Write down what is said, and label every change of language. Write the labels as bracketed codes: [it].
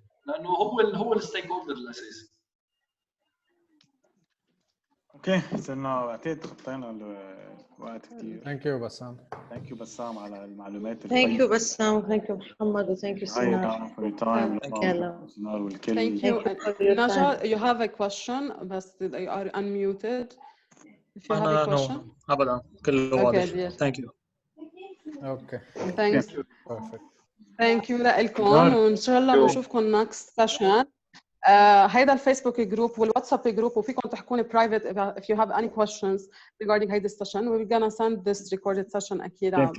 [ar] لانه هو الستيك هولدر الاساسي. اوكي صرنا بعتقد خطينا الوقت كثير. [en] Thank you بسام. [ar] ثانك يو بسام على المعلومات [en] Thank you بسام، thank you محمد، وثانك يو سينار. for your time. [ar] سينار والكل. [en] Thank you. Naja, you have a question, but they are unmuted. If you have a question. [ar] No, أبدا كله واضح. [en] Thank you. Okay. Thanks. Perfect. Thank you [ar] لكم وإن شاء الله بنشوفكم next session. هيدا الفيسبوك جروب والواتساب جروب وفيكم تحكوني private [en] if you have any questions regarding [ar] هيدا السيشن. [en] We're gonna send this recorded session [ar] أكيد.